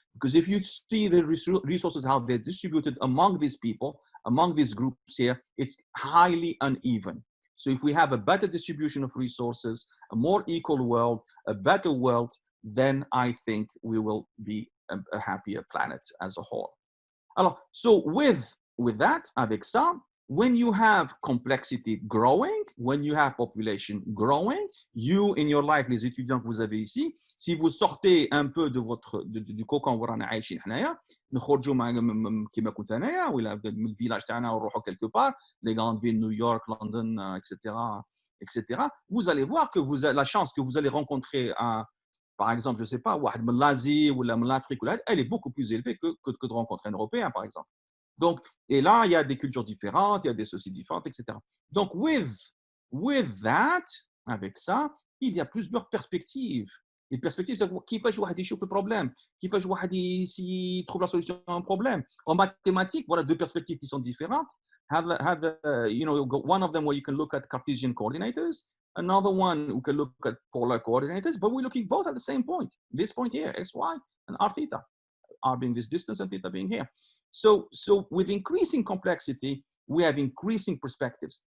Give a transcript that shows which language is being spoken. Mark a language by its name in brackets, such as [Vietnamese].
[English] Because if you see the resources, how they're distributed among these people, among these groups here, it's highly uneven. So if we have a better distribution of resources, a more equal world, a better world, then I think we will be a happier planet as a whole. [French] Alors, [English] so with that, [French] avec ça, [English] when you have complexity growing, when you have population growing, you in your life, [French] les étudiants que vous avez ici, si vous sortez un peu de du cocon où [Arabic] رانا عايشين حنايا, نخرجوا كيما كنت انايا ولا من الفيلاج تاعنا ونروحوا [French] quelque part, les grandes villes, New York, London, etc. Vous allez voir que la chance que vous allez rencontrer par exemple, je ne sais pas, [Arabic] واحد من [French] l'Asie ou [Arabic] من [French] l'Afrique, elle est beaucoup plus élevée que de rencontrer un Européen, par exemple. Donc, et là, il y a des cultures différentes, il y a des sociétés différentes, etc. Donc, [English] with that, [French] avec ça, il y a plusieurs perspectives. Les perspectives, c'est [Arabic] كيفاش واحد يشوف [French] le problème, [Arabic] كيفاش واحد [French] trouve la solution à un problème. En mathématiques, voilà deux perspectives qui sont différentes. [English] One of them where you can look at Cartesian coordinators, another one who can look at polar coordinators, but we're looking both at the same point. This point here, x, y, and r theta, r being this distance and theta being here. So with increasing complexity, we have increasing perspectives.